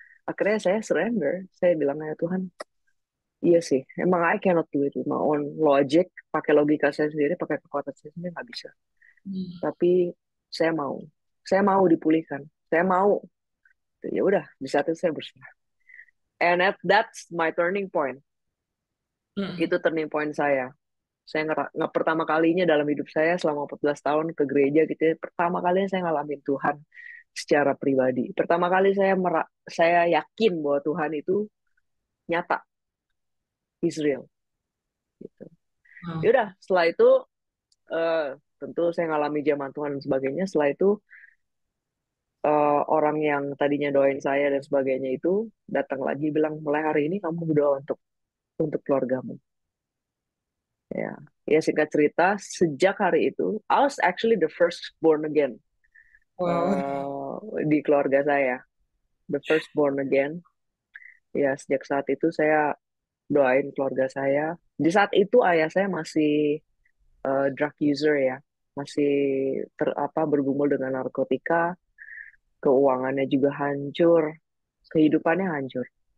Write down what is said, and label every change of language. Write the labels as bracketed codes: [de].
[id] Akhirnya saya [en] surrender. [id] Saya bilang, ya Tuhan, iya sih, emang [en] I cannot do it with my own logic, [id] pakai logika saya sendiri, pakai kekuatan saya sendiri, nggak bisa. Hmm. Tapi saya saya mau dipulihkan, saya mau. Ya udah, di saat itu saya berserah. [en] And that's my turning point. Hmm. [id] Itu turning point saya. Saya pertama kalinya dalam hidup saya selama 14 tahun ke gereja gitu ya, pertama kalinya saya ngalamin Tuhan secara pribadi. Pertama kali saya yakin bahwa Tuhan itu nyata, Israel gitu. Ya Wow. udah, setelah itu eh, tentu saya ngalami zaman Tuhan dan sebagainya. Setelah itu orang yang tadinya doain saya dan sebagainya itu datang lagi bilang mulai hari ini kamu berdoa untuk keluargamu. Ya, ya singkat cerita sejak hari itu [en] I was actually the first born again Wow. [id] eh, di keluarga saya, [en] the first born again. [id] Ya sejak saat itu saya doain keluarga saya. Di saat itu ayah saya masih drug user ya, masih bergumul dengan narkotika, keuangannya juga hancur, kehidupannya hancur.